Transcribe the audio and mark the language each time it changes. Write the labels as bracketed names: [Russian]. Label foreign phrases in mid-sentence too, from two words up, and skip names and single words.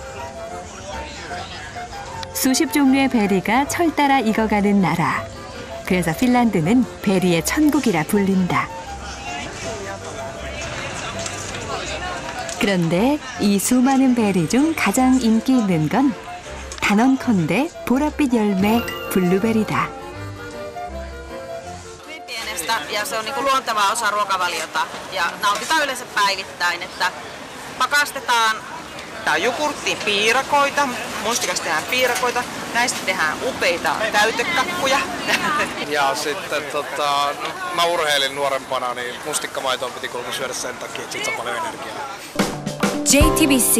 [Korean] 수십 종류의 베리가 철 따라 익어가는 나라. 그래서 핀란드는 베리의 천국이라 불린다. 그런데 이 수많은 베리 중 가장 인기 있는 건 단언컨대 보랏빛 열매 블루베리다. [Finnish] Ja se on luonteva osa ruokavaliota ja nautitaan yleensä päivittäin, että pakastetaan jogurttiin piirakoita, mustikasta tehdään piirakoita, näistä tehdään upeita täytekakkuja. Ja sitten mä urheilin nuorempana, niin mustikkamaitoa piti kuulemma syödä sen takia, että siitä saa paljon energiaa.